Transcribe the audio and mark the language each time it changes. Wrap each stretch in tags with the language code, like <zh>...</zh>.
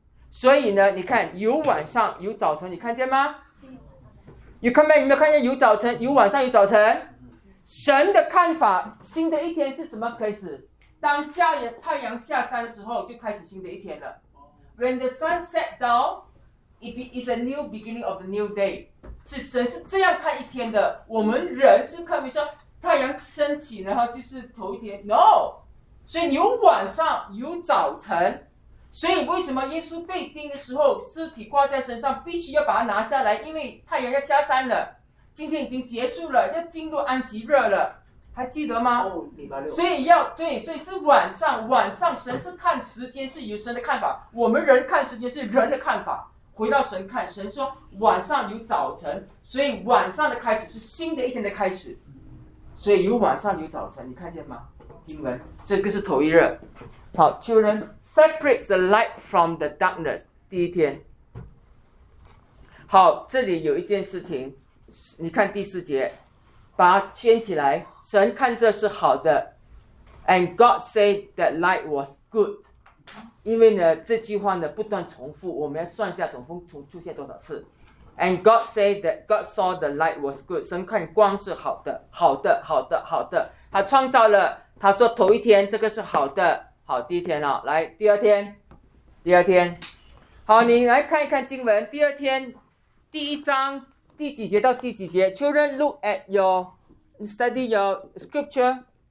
<zh>所以呢，你看有晚上有早晨，你看见吗？有看没？有没有看见有早晨有晚上有早晨？神的看法，新的一天是什么开始？当下的太阳下山的时候，就开始新的一天了。</zh> <en>When the sun set down, it is a new beginning of the new day.</en> <zh>是神是这样看一天的。我们人是看，比如说太阳升起，然后就是头一天。 No, 所以有晚上有早晨。所以为什么耶稣被钉的时候，尸体挂在身上，必须要把它拿下来，因为太阳要下山了。今天已经结束了，要进入安息日了，还记得吗？哦，礼拜六。所以要对，所以是晚上，晚上神是看时间，是有神的看法。我们人看时间是人的看法。回到神看，神说晚上有早晨，所以晚上的开始是新的一天的开始。所以有晚上有早晨，你看见吗？经文，这个是头一日。好 ，</zh> <en>Children separate the light from the darkness，</en> <zh>第一天。好，这里有一件事情。你看第四节，把它圈起来，神看这是好的。</zh> <en>And God said that light was good.</en> <zh>因为呢，这句话呢不断重复，我们要算一下总共出现多少次。</zh> <en>And God said that God saw the light was good.</en> <zh>神看光是好的，好的，好的，好的。他创造了，他说头一天这个是好的，好，第一天啊，来第二天，第二天。好，你来看一看经文，第二天第一章第几节到第几节 ？</zh> <en>Children, look at your study your scripture.</en>